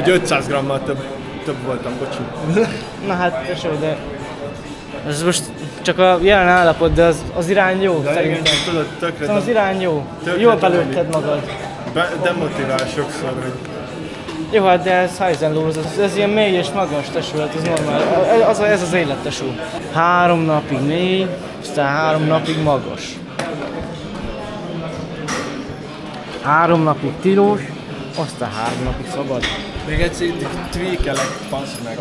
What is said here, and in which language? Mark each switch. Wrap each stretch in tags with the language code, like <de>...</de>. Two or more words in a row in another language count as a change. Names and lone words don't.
<hu>egy 500 grammal több voltam, bocsi. Na hát, tesó, de... Ez most csak a jelen állapot, de az irány jó, De szerintem. igen, tudod, tökre Szóval az irány jó. Tökre Jól belőtted magad. demotivál sokszor, hogy Jó, hát de ez</hu> <en>highs and lows,</en> <hu>ez ilyen mély és magas, tesó, hát ez normál. Ez az élet, tesó. 3 napig mély, aztán 3 napig magas. 3 napig tilós, aztán 3 napig szabad. még egyszer tweakelek, passz meg.</hu>